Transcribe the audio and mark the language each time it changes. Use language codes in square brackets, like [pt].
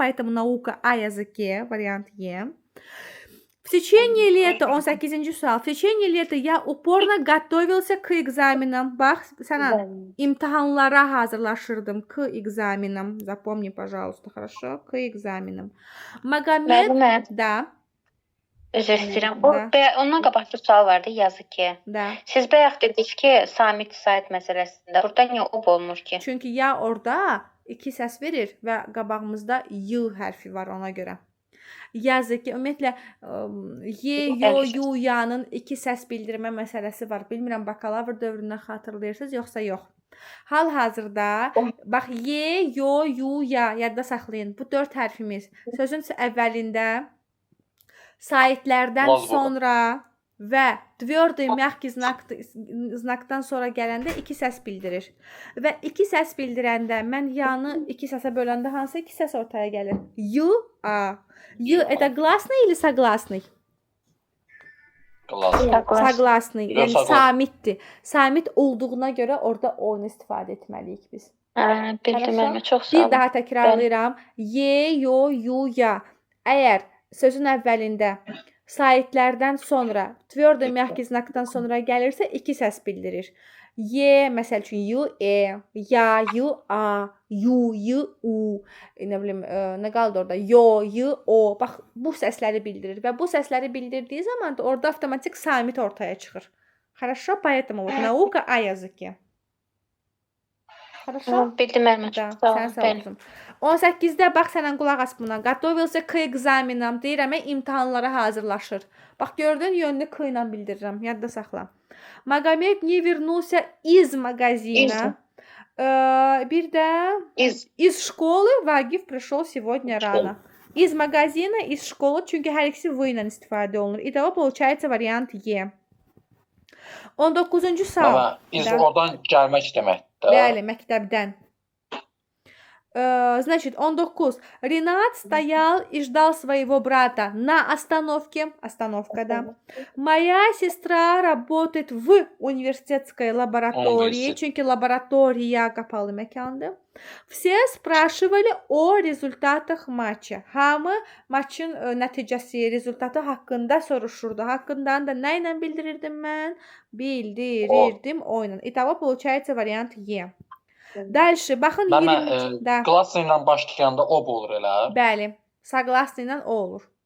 [ru] Поэтому наука о языке, вариант Е. В течение лета, [az] 18-ci sual. [ru] В течение лета я упорно готовился к экзаменам. [az] Bax, sənə imtahanlara hazırlaşırdım. [ru] К экзаменам. Запомни, пожалуйста, хорошо? К экзаменам. Магомед, [az] Müəllimə, [ru] да, [az] üzr istəyirəm. [ru] Da. [az] Ondan qabaq bir sual vardı, yazı ki. да. Siz bayaq dediniz ki, Samit Said məsələsində burada niyə olmur ki? Çünki ya orada iki səs verir və qabağımızda y hərfi var ona görə. Yazı ki, ümumiyyətlə y, yo, yu, yanın iki səs bildirmə məsələsi var. Bilmirəm, bakalavr dövründən xatırlayırsınız, yoxsa yox. Hal-hazırda bax y, yo, yu, ya yadda saxlayın. Bu 4 hərfimiz sözün əvvəlində saitlərdən sonra və tverdoy mягкий znakdan sonra gələndə iki səs bildirir. Və iki səs bildirəndə mən yanı iki səsə böləndə hansı iki səs ortaya gəlir? Y, a. [ru] Y это гласный или согласный? Согласный. [az] Yəni samitdir. Samit olduğuna görə orada onu istifadə etməliyik biz. Bildim mən, çox sağ Bir olun. daha təkrarlayıram. Y, yo, yu, ya. Əgər sözün əvvəlində saitlərdən sonra tverdoy mягкий znakdan sonra gəlirsə iki səs bildirir. Y, məsəl üçün yu, ya, yu, a, yu, u, nə bilim, nə qaldı orada? Yo, yu, o. Bax, bu səsləri bildirir və bu səsləri bildirdiyi zaman da orada avtomatik samit ortaya çıxır. [ru] Хорошо? Поэтому вот наука о языке. Хорошо? [az] Bildim müəllimə. [ru] Да, [az] Sağ sən olun. sağ Bəli. olsun. 18-də bax sənən qulaq as buna. [ru] Готовился к экзаменам. [az] Deyirəm, imtahanlara hazırlaşır. Bax gördün, yönünü k ilə bildirirəm. Yadda saxla. [ru] Магомед не вернулся из магазина. [az] Bir də [ru] из школы Vagif пришел сегодня рано. Из магазина, из школы, [az] çünki hər ikisi v ilə istifadə olunur. [ru] İtava получается вариант E. [az] 19-cu sual. Amma iz oradan gəlmək deməkdir. Bəli, məktəbdən. [ru] Значит, 19. Ренат стоял и ждал своего брата на остановке. Остановка, Моя сестра работает в университетской лаборатории. [az] Çünki laboratoriya qapalı məkandır. [ru] Все spрашивали о результатах матча. [az] Hamı maçın nəticəsi, rezultatı haqqında soruşurdu. Haqqından da nə ilə bildirirdim mən? Bildirirdim o ilə. [ru] İtava получается вариант E. Дальше, [az] baxın [ru] 20. Da. [az] Klassa ilə başlayanda o olur elə. Bəli, согласный ilə o olur.